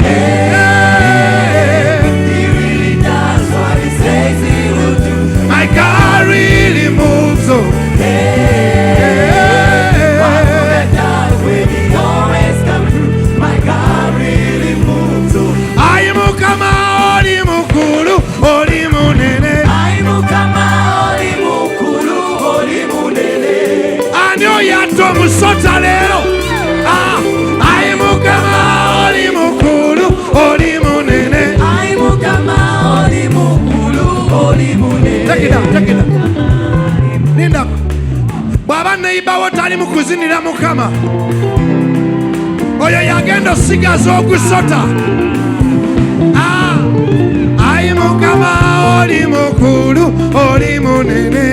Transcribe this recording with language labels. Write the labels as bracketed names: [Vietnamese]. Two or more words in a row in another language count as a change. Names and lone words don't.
[English] Hey, he really does what he says he will do. My God really moves. Oh. Hey, why would I die when he always comes through? My God really moves. Oh. I am [Ganda] Mukama oli mukulu oli munene. [English] I am [Ganda] Mukama oli mukulu oli munene. Ani oyatta omusota leero. [English] I am [Ganda] Mukama oli mukulu oli munene. [English] I am [Ganda] Mukama oli mukulu oli munene. [English] Take it up. [Ganda] Linda. Bw'aba neighbor tali mu kuzinira Mukama. Oyo yagenda osigaza ogusota. Ayi Mukama oli mukulu oli munene.